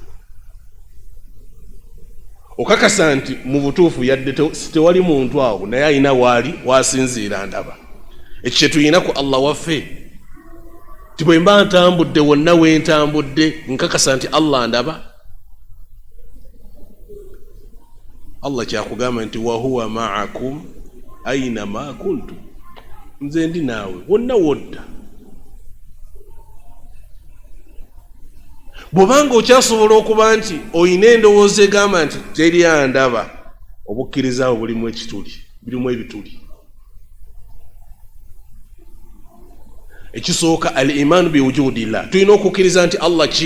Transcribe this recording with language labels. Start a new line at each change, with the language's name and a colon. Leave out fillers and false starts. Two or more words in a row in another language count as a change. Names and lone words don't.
Ganda: Okakasa nti mu butuufu yadde tewali muntu awo, naye alina waali wasinziira ndaba. Ekyo kye tulina ku Allah waffe. Ti bwe mba ntambudde wonna we ntambudde nkakasa nti Allah ndaba.
Arabic: Allah
Ganda: kyakugamba nti
Arabic: وهو معكم أين ما كنتم,
Ganda: nze ndi naawe wonna wodda. bwobanga okyasobola okuba nti oyina endowooza egamba nti teri andaba, obukkiriza awo bulimu ekituli, birimu ebituli. Ekisooka
Arabic: الإيمان بوجود الله,
Ganda: tulina okukkiriza nti Allah ki?